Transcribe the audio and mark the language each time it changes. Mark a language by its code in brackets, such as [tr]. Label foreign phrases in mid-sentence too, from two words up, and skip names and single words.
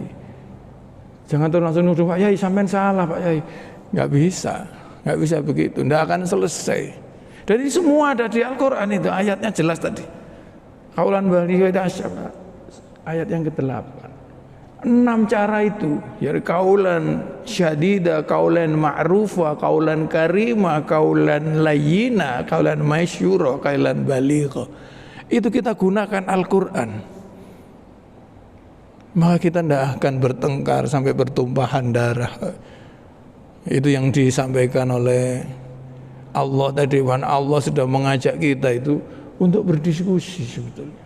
[id] Jangan terus langsung nuduh Pak Yai sampean salah Pak Yai. Enggak bisa begitu. Enggak akan selesai. Dan ini semua ada di Al-Qur'an itu, ayatnya jelas tadi. [ar] قولا بليغا [id] itu ayat yang ke-8. 6 cara itu, yaitu [ar] قولا سديدا، قولا معروفا، قولا كريما، قولا لينا، قولا ميسورا، قولا بليغا. [id] Itu kita gunakan Al-Qur'an. Maka kita tidak akan bertengkar sampai bertumpahan darah. Itu yang disampaikan oleh Allah tadi. Allah sudah mengajak kita itu untuk berdiskusi sebetulnya.